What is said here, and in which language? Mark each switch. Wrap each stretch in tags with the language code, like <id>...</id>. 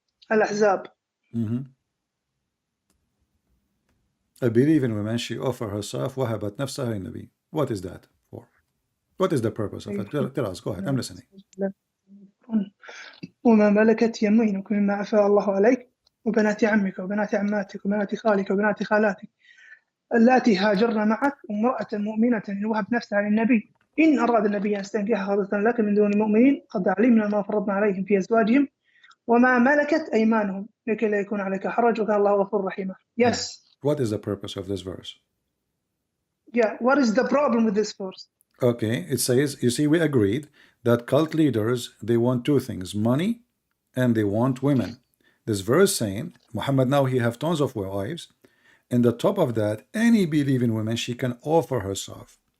<en>Al-Ahzab. A believing woman, she offer herself</en> <ar>وهبت نفسها للنبي.</ar> <en>What is that for? What is the purpose of it? Tell us. Go ahead. I'm listening.</en> <ar>وما ملكت يمينك مما أفاء الله عليك وبنات عمك وبنات عماتك وبنات خالك وبنات خالاتك اللاتي هاجرن معك وامرأة مؤمنة إن وهبت نفسها للنبي إن أراد النبي أن يستنكحها خالصة لك من دون المؤمنين قد علمنا ما فرضنا عليهم في أزواجهم وما ملكت أيمانهم لكي لا يكون عليك حرج وكان الله غفور رحيما.</ar> <en>Yes. What is the purpose of this verse? Yeah, what is the problem with this verse? Okay, it says, you see, we agreed that cult leaders, they want two things, money and they want women. This verse saying, Muhammad now he have tons of wives, and the top of that, any believing woman, she can offer herself.</en>